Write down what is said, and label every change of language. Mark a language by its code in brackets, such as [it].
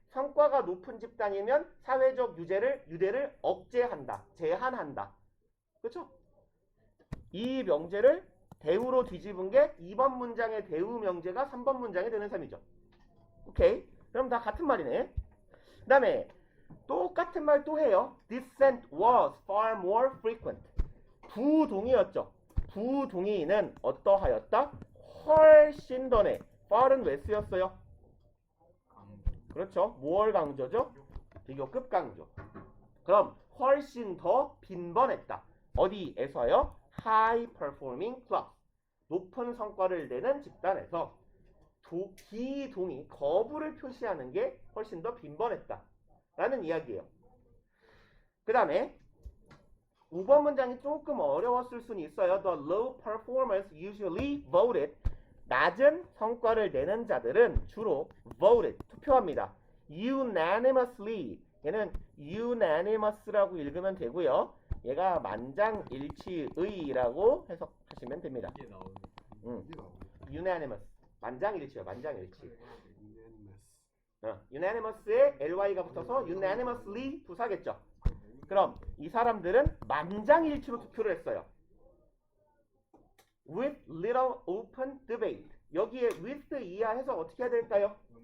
[ko] 성과가 높은 집단이면 사회적 유대를 억제한다. 제한한다. 그쵸? 이 명제를 대우로 뒤집은 게 2번 문장의 대우명제가 3번 문장이 되는 셈이죠. 오케이? 그럼 다 같은 말이네. 그 다음에 똑같은 말 또 해요. [en] Dissent was far more frequent. [ko] 부동의였죠. 부동의는 어떠하였다? 훨씬 더네. far은 왜 쓰였어요? 그렇죠. 뭘 강조죠? 비교급 강조. 그럼 훨씬 더 빈번했다. 어디에서요? [en] High performing club. [ko] 높은 성과를 내는 집단에서 비동의, 거부를 표시하는 게 훨씬 더 빈번했다. 라는 이야기예요. 그 다음에 5번 문장이 조금 어려웠을 수는 있어요. [en] The low performers usually voted. [ko] 낮은 성과를 내는 자들은 주로 voted, 투표합니다. [en] unanimously. [ko] 얘는 unanimous라고 읽으면 되고요. 얘가 만장일치의라고 해석하시면 됩니다. 이게 나오네. 이게 나오네. unanimous. 만장일치요. 만장일치. [en] unanimous. [ko] unanimous에 ly가 붙어서 unanimously 부사겠죠. 그럼 이 사람들은 만장일치로 투표를 했어요. [en] with little open debate. [ko] 여기에 with 이하해서 어떻게 해야 될까요?